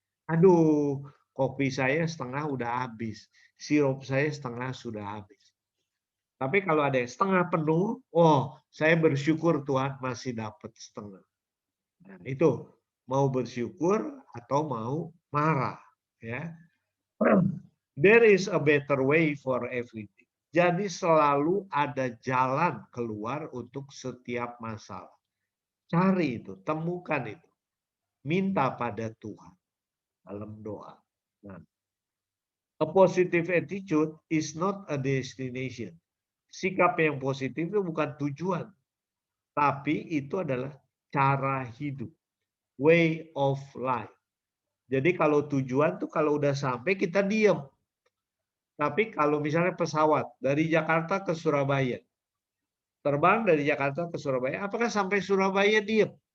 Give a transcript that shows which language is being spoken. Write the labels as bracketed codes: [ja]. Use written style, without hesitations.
[id] Aduh, kopi saya setengah udah habis. Sirup saya setengah sudah habis. Tapi kalau ada yang setengah penuh, oh saya bersyukur Tuhan masih dapat setengah. Nah, itu mau bersyukur atau mau marah. Ya. [en] There is a better way for everything. [id] Jadi selalu ada jalan keluar untuk setiap masalah. Cari itu, temukan itu. Minta pada Tuhan dalam doa. Nah, [en] A positive attitude is not a destination. [id] Sikap yang positif itu bukan tujuan, tapi itu adalah cara hidup, [en] way of life. [id] Jadi kalau tujuan tuh kalau udah sampai kita diam. Tapi kalau misalnya pesawat dari Jakarta ke Surabaya, terbang dari Jakarta ke Surabaya, apakah sampai Surabaya diam?